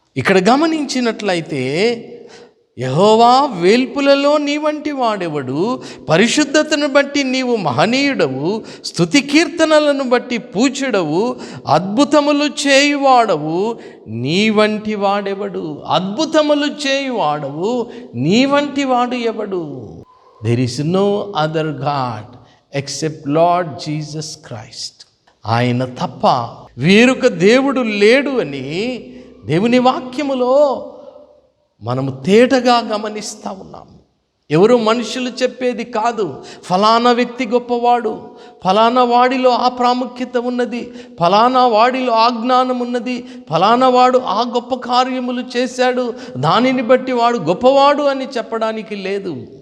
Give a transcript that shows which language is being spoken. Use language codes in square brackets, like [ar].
[te] ఇక్కడ గమనించినట్లయితే యెహోవా వేల్పులలో నీ వంటి వాడెవడు, పరిశుద్ధతను బట్టి నీవు మహనీయుడవు, స్తుతి కీర్తనలను బట్టి పూజ్యుడవు, అద్భుతములు చేయువాడవు, నీ వంటి వాడెవడు. అద్భుతములు చేయువాడవు, నీ వంటి వాడు ఎవడు? [en] There is no other God except Lord Jesus Christ. [te] ఆయన తప్ప వేరొక దేవుడు లేడు అని దేవుని వాక్యములో మనము తేటగా గమనిస్తూ ఉన్నాము. ఎవరు మనుషులు చెప్పేది కాదు. ఫలానా వ్యక్తి గొప్పవాడు, ఫలానా వాడిలో ఆ ప్రాముఖ్యత ఉన్నది, ఫలానా వాడిలో ఆ జ్ఞానం ఉన్నది, ఫలానా వాడు ఆ గొప్ప కార్యములు చేశాడు, దానిని బట్టి వాడు గొప్పవాడు అని చెప్పడానికి లేదు.